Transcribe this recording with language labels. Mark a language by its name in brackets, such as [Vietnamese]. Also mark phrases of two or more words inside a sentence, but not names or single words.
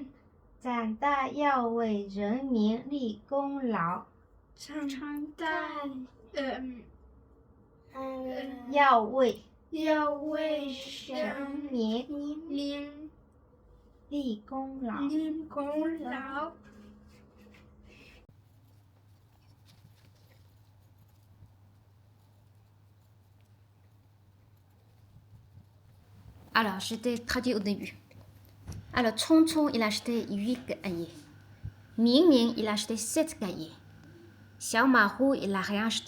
[Chinese] 长大要为人民立功劳。” 长大，要为人民立功劳。立功劳。 [French] Alors, je t'ai traduit au début. Alors, Chong Chong, il a acheté 8 cahiers. Ming Ming, il a acheté 7 cahiers. Xiao Mahou, il n'a rien acheté.